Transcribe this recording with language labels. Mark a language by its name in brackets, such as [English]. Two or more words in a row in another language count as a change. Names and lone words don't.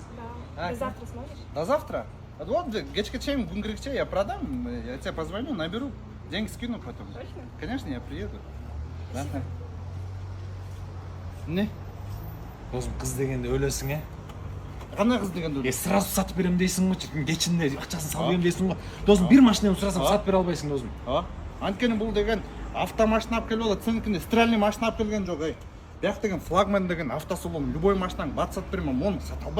[Russian] Да. Ты завтра сможешь? До завтра? Вот, [Kyrgyz] кечке чейин күн киргиче [Russian] я продам, я тебе позвоню, наберу, деньги скину потом. Точно? Конечно, я приеду. Да. Не? [Kyrgyz] Досым, кыз дегенде өлөсүң, Кандай кыз дегенде? сразу сатып берем дейсиң го, кечинде акчасын салып берем дейсиң го. Досым, бир машинаны сурасам сатып бере албайсың досым. Анткени бул деген автомашина алып келип алат, сеникинде [Russian] стиральный машина [Kyrgyz] алып келген жок, Бияк деген флагман деген автосалон, любой машинаң бат сатып берем, мону сата албайм мен.